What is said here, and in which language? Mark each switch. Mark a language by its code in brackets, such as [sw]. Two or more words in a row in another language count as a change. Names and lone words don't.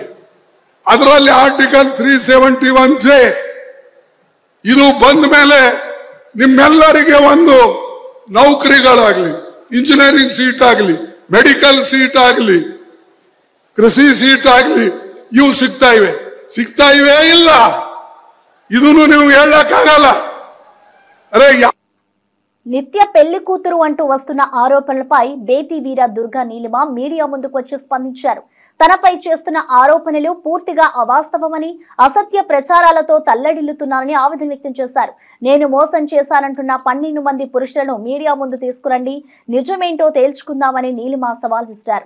[kn] ಅದರಲ್ಲಿ ಆರ್ಟಿಕಲ್ 371 ಇದು ಬಂದ ಮೇಲೆ ನಿಮ್ಮೆಲ್ಲರಿಗೆ ಒಂದು ನೌಕರಿಗಳಾಗಲಿ, [en] engineering seat [kn] ಆಗಲಿ, [en] medical seat [kn] ಆಗಲಿ, ಕೃಷಿ ಸೀಟ್ ಆಗಲಿ, ಇವು ಸಿಗ್ತಾ ಇವೆ ಇಲ್ಲ, ಇದನ್ನು ನೀವು ಹೇಳಕ್ಕಾಗಲ್ಲ. ಅರೆ [te] నిత్య పెళ్లి కూతురు అంటూ వస్తున్న ఆరోపణలపై బేతి వీర దుర్గా నీలిమ మీడియా ముందుకు వచ్చి స్పందించారు. తనపై చేస్తున్న ఆరోపణలు పూర్తిగా అవాస్తవమని, అసత్య ప్రచారాలతో తల్లడిల్లుతున్నారని ఆవేదన వ్యక్తం చేశారు. నేను మోసం చేశానంటున్న 12 మంది పురుషులను మీడియా ముందు తీసుకురండి, నిజమేంటో తేల్చుకుందామని నీలిమ సవాల్ విసిరారు.